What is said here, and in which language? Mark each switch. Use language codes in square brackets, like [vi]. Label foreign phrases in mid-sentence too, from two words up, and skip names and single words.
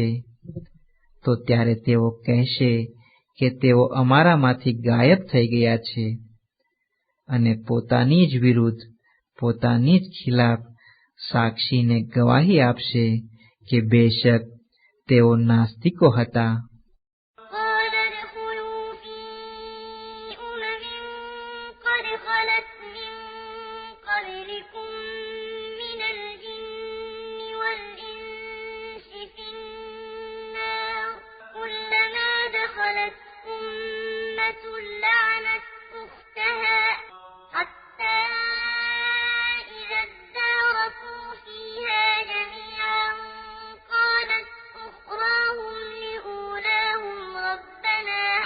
[gu] તો ત્યારે તેઓ કહેશે કે તેઓ અમારામાંથી ગાયબ થઈ ગયા છે અને પોતાની જ વિરુદ્ધ, પોતાની જ ખિલાફ સાક્ષીને ગવાહી આપશે કે બેશક તેઓ નાસ્તિકો હતા. [ar] قال ادخلوا في أمم قد خلت من قبلكم من الجن والإنس في النار كلما دخلت أمة لعنت أختها حتى إذا اداركوا فيها جميعا قالت أخراهم لأولاهم ربنا